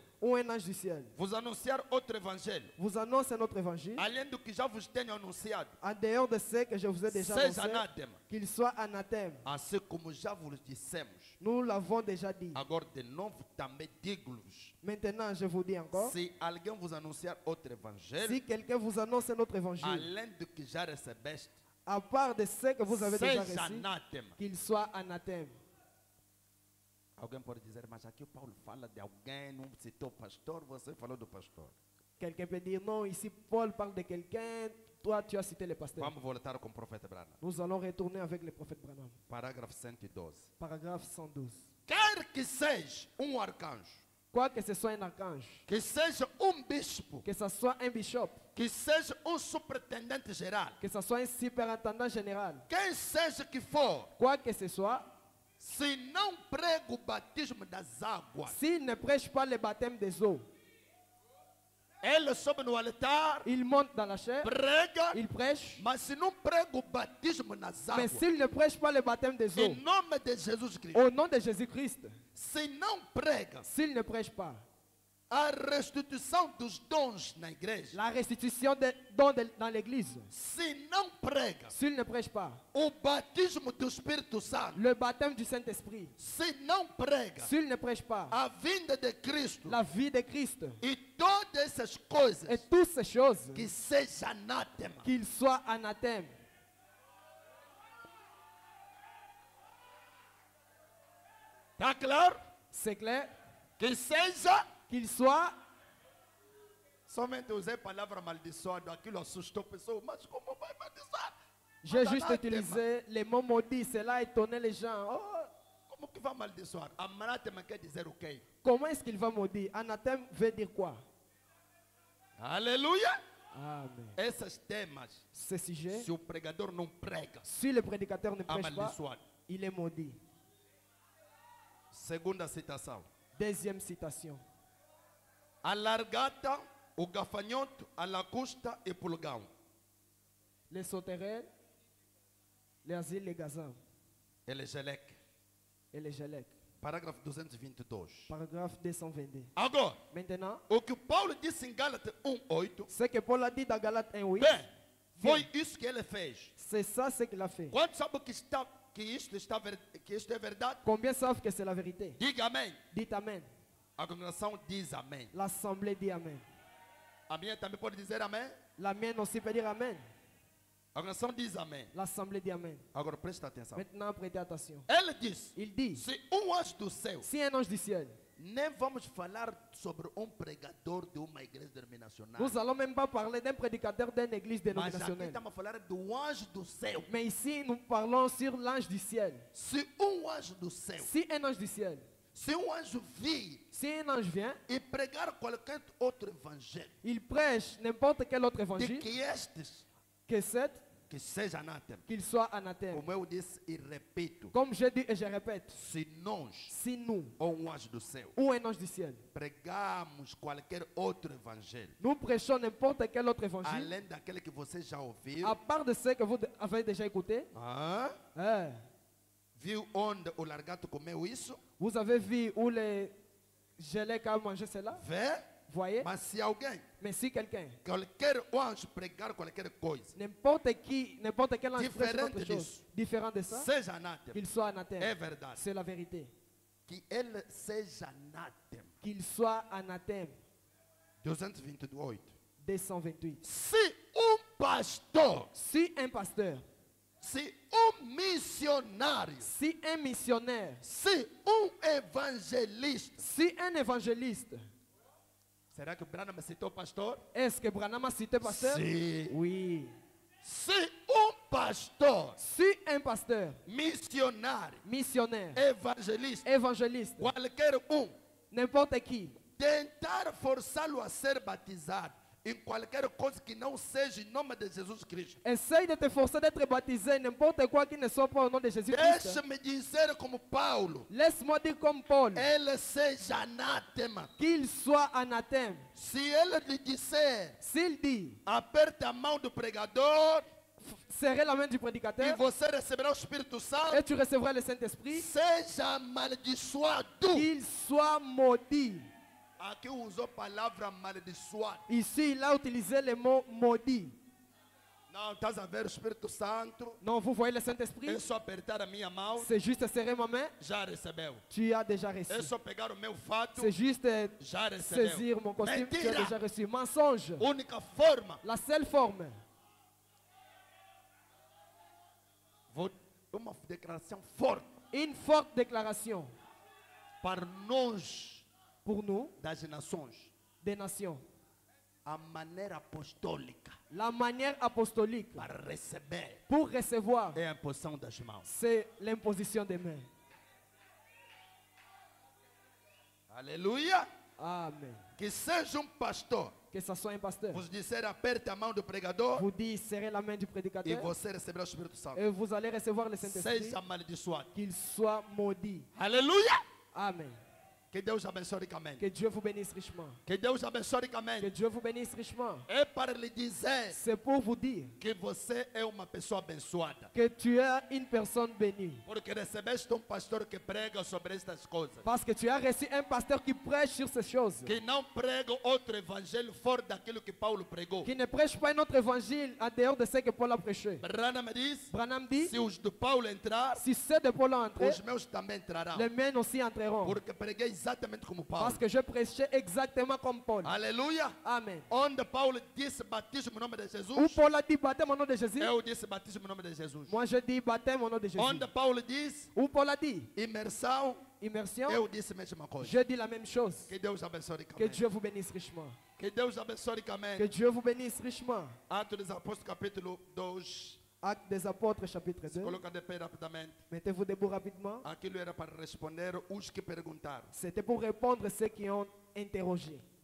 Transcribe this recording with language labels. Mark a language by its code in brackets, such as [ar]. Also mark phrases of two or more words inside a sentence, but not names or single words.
[fr] ou un ange du ciel, [pt] vos anunciar outro evangelho, [fr] vous annonce notre évangile, [pt] além do que já vos tenho anunciado, [fr] en dehors de ce que je vous ai déjà [pt] seja [fr] annoncé, [pt] anátema, [fr] qu'il soit anathème. [pt] assim como já vos dissemos. [fr] Nous l'avons déjà dit. [pt] Agora de novo também digo-vos, [fr] Maintenant, je vous dis encore, [pt] se alguém vos anunciar outro evangelho, [fr] si quelqu'un vous annonce notre évangile, [pt] além do que já recebeste, [fr] à part de ce que vous avez déjà [pt] seja [fr] reçu, [pt] anátema. [fr] qu'il soit anathème. [pt] Alguém pode dizer, mas aqui o Paulo fala de alguém, não citou pastor, você falou do pastor. [fr] Quelqu'un peut dire, non, ici Paul parle de quelqu'un, toi tu as cité le pasteur. [pt] Vamos voltar com o profeta Branham. [fr] Nous allons retourner avec le prophète Branham. [pt] Parágrafo 112. [fr] Paragraphe 112. [pt] Quer que seja arcanjo, [fr] Quoi que ce soit un archange, [pt] que seja bispo, [fr] que ce soit un bishop, [pt] que seja superintendente geral, [fr] que ce soit un superintendant général, [pt] quem seja que for, [fr] quoi que ce soit, [pt] se não prega o batismo das águas, [fr] s'il ne prêche pas le baptême des eaux, [pt] ele sobe no altar, [fr] il monte dans la chair, [pt] prega, [fr] il prêche, [pt] mas se não prega o batismo nas [fr] mais [pt] águas, [fr] s'il ne prêche pas le baptême des eaux, [pt] em nome de Jesus Cristo, [fr] au nom de Jésus-Christ, [pt] se não prega [fr] s'il ne prêche pas [pt] a restituição dos dons na igreja, [fr] la restitution des dons dans l'église, [pt] se não prega [fr] s'il ne prêche pas [pt] o batismo do Espírito Santo, [fr] le baptême du Saint-Esprit, [pt] se não prega [fr] s'il ne prêche pas [pt] a vinda de Cristo [fr] la vie de Christ [pt] e todas essas coisas, [fr] et toutes ces choses, [pt] que seja anátema. [fr] qu'il soit anathème. [pt] Está claro? [fr] C'est clair? [pt] Que seja. [fr] Qu'il soit, [pt] Somente usei a palavra maldiçoado, aquilo assustou a pessoa, mas como vai maldiçoar? [fr] j'ai [pt] Mas [fr] juste [pt] anátema. [fr] utilisé les mots maudits, cela a étonné les gens. Oh, [pt] Como que vai amaldiçoar? Anátema quer dizer o quê? [fr] comment est-ce qu'il va maudire? Anathème veut dire quoi? [pt] Aleluia! [fr] Amen. [pt] Esses temas, [fr] Ce sujet, [pt] se o pregador não prega, [fr] si le prédicateur ne prêche pas, [pt] amaldiçoado. [fr] il est maudit. [pt] Segunda citação. [fr] Deuxième citation. [pt] A largata, o gafanhoto, a lacusta e pulgão. [fr] Les sauterelles, les asiles, les gazans Elegeleque. et les gelecs. [pt] Parágrafo 222. [fr] Paragraphe 222. [pt] Agora, [fr] Maintenant, [pt] o que Paulo disse em Gálatas 1:8, [fr] ce que Paul a dit dans Galates 1:8, [pt] bem, foi isso que ele fez. [fr] c'est ça ce qu'il a fait. [pt] Quantos sabem que isto é verdade? [fr] Combien savent que c'est la vérité? [pt] Diga amém. [fr] Dites Amen. [pt] A congregação diz amém. [fr] L'assemblée dit Amen. [pt] A minha também pode dizer amém? [fr] La mienne aussi peut dire Amen. [pt] A congregação diz amém. [fr] L'assemblée dit Amen. [pt] Agora presta atenção. [fr] Maintenant, prêtez attention. [pt] Ele diz: [fr] Il dit, [pt] se um anjo do céu, [fr] si un ange du ciel, [pt] nem vamos falar sobre um pregador de uma igreja denominacional. [fr] nous allons même pas parler d'un prédicateur d'une église [pt] Mas aqui [fr] dénominationnelle. [pt] estamos a falar do anjo do céu. [fr] Mais ici, nous parlons sur l'ange du ciel. [pt] Se um anjo do céu, [fr] Si un ange du ciel, [pt] se um anjo vir [fr] si un ange vient, [pt] e pregar qualquer outro evangelho, [fr] il prêche n'importe quel autre [pt] de [fr] évangile, [pt] que estes, [fr] que cette, [pt] que seja anátema. [fr] qu'il soit anathème. [pt] Como eu disse e repito, [fr] Comme je dis et je répète, [pt] se nós, [fr] si nous, [pt] ou um anjo do céu, [fr] ou un ange du ciel, [pt] pregamos qualquer outro evangelho, [fr] nous prêchons n'importe quel autre évangile, [pt] além daquele que você já ouviu, [fr] à part de ce que vous avez déjà écouté, [pt] ah, viu onde o largato comeu isso? [fr] vous avez vu où les gelées a mangé cela, [pt] Vê? [fr] voyez? [pt] Mas se alguém, [fr] Mais si quelqu'un, [pt] qualquer anjo pregar qualquer coisa, [fr] n'importe qui, n'importe quel ange prêche [pt] Diferente [fr] autre chose, [pt] disso. [fr] différent de ça, [pt] seja anátema, [fr] qu'il soit [pt] é [fr] anathème. [pt] verdade. [fr] C'est la vérité. [pt] Que ele seja anátema. [fr] Qu'il soit anathème. [pt] 228. [fr] 228. [pt] Se pastor, [fr] Si un pasteur, [pt] se missionário, [fr] si un missionnaire, [pt] se evangelista. [fr] si un évangéliste, [pt] Será que o Branham citou pastor? [fr] est-ce que Branham a cité pasteur? [pt] Sim. [fr] Oui. [pt] Se pastor, [fr] Si un pasteur, [pt] missionário, [fr] missionnaire, [pt] evangelista, [fr] évangéliste, [pt] qualquer [fr] n'importe qui, [pt] tentar forçá-lo a ser batizado em qualquer coisa que não seja em nome de Jesus Cristo. [fr] essaye de te forcer d'être baptisé, n'importe quoi qui ne soit pas au nom de Jésus-Christ. [pt] Deixa-me dizer como Paulo, [fr] Laisse-moi dire comme Paul, [pt] ele seja anátema. [fr] qu'il soit anathème. [pt] Se ele lhe disser, [fr] S'il dit, [pt] aperte a mão do pregador [fr] serrez la main du [pt] e [fr] prédicateur [pt] você receberá o Espírito Santo, [fr] et tu recevras le Saint-Esprit, [pt] seja amaldiçoado. [fr] qu'il soit maudit. [pt] Aqui usou a palavra amaldiçoado. [fr] Ici, il a utilisé le mot maudit. [pt] Não, estás a ver o Espírito Santo? [fr] Non, vous voyez le Saint-Esprit? [pt] É só apertar a minha mão, [fr] C'est juste serrer ma main, [pt] já recebeu. [fr] tu as déjà reçu. [pt] É só pegar o meu fato, [fr] C'est juste [pt] já recebeu. [fr] saisir mon costume, tu as [pt] Mentira! [fr] déjà reçu. Mensonge. [pt] Única forma. [fr] La seule forme. [pt] Uma declaração forte [fr] Une forte déclaration [pt] para nós [fr] pour nous, [pt] das nações. [fr] des nations. [pt] A maneira apostólica [fr] La manière apostolique [pt] para receber [fr] pour recevoir, [pt] é a imposição das mãos. [fr] c'est l'imposition des mains. [pt] Aleluia! [fr] Amen. [pt] Que seja pastor, [fr] Que ce soit un pasteur. [pt] vos disser aperte a mão do pregador [fr] Vous dites, serrez la main du [pt] e [fr] prédicateur [pt] você receberá o Espírito Santo. [fr] et vous allez recevoir le Saint-Esprit, [pt] Seja amaldiçoado. [fr] qu'il soit maudit. [pt] Aleluia! [fr] Amen. [pt] Que Deus abençoe ricamente. [fr] Que Dieu vous bénisse richement. [pt] Que Deus abençoe [fr] Que [pt] ricamente. [fr] Dieu vous bénisse richement. [pt] É para lhe dizer [fr] C'est pour vous dire [pt] que você é uma pessoa abençoada. [fr] que tu es une personne bénie. [pt] Porque recebeste pastor que prega sobre estas coisas. [fr] Parce que tu as reçu un pasteur qui prêche sur ces choses. [pt] Que não prega outro evangelho fora daquilo que Paulo pregou. [fr] Qui ne prêche pas un autre évangile en dehors de ce que Paul a prêché. [pt] Branham me diz, [fr] Branham dit, [pt] se os de Paulo entrar, [fr] si ceux de Paul ont entré, [pt] os meus também entrarão. [fr] les miens aussi entreront. [pt] Porque preguei exatamente como Paulo. [fr] Parce que je prêchais exactement comme Paul. [pt] Aleluia. [fr] Amen. [pt] Onde Paulo disse batismo em nome de Jesus, [fr] Où Paul a dit baptême au nom de Jésus, [pt] eu disse batismo em nome de Jesus. [fr] moi je dis baptême au nom de Jésus. [pt] Onde Paulo diz [fr] Où Paul a dit [pt] imersão, [fr] immersion, [pt] eu disse a mesma coisa. [fr] je dis la même chose. [pt] Que Deus abençoe [fr] Que [pt] ricamente. [fr] Dieu vous bénisse richement. [pt] Que Deus abençoe [fr] Que [pt] ricamente. [fr] Dieu vous bénisse richement. [pt] Atos dos Apóstolos capítulo 2. [fr] Actes des Apôtres, chapitre 2. [pt] Coloca de pé rapidamente. [fr] Mettez-vous debout rapidement. [pt] Aquilo era para responder os que perguntaram. [fr] C'était pour répondre à ceux qui ont interrogé.